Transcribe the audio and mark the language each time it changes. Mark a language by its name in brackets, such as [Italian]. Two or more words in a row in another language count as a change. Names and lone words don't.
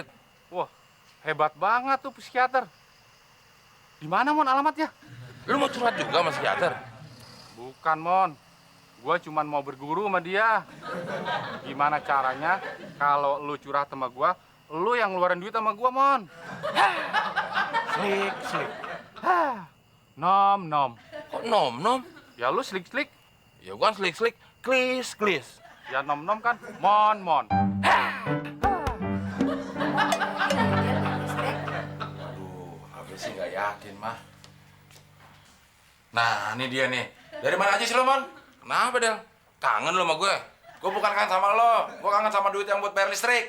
[Indonesian] Wah, hebat banget tuh psikiater. Di mana Mon alamatnya? Lu mau curhat juga sama psikiater? Bukan Mon, gua cuman mau berguru sama dia. Gimana caranya kalau lu curhat sama gua, lu yang ngeluarin duit sama gua Mon. Slik, slik. Nom nom. Kok nom-nom? Ya lu slik slik. Ya bukan slik-slik, klis-klis. Ya nom nom kan mon mon. Aduh, aku sih nggak yakin, mah. Nah, ini dia nih. Dari mana aja sih lo, Mon? Kenapa, Del? Kangen lu sama gue? Gue bukan kangen sama lo. Gue kangen sama duit yang buat bayar listrik.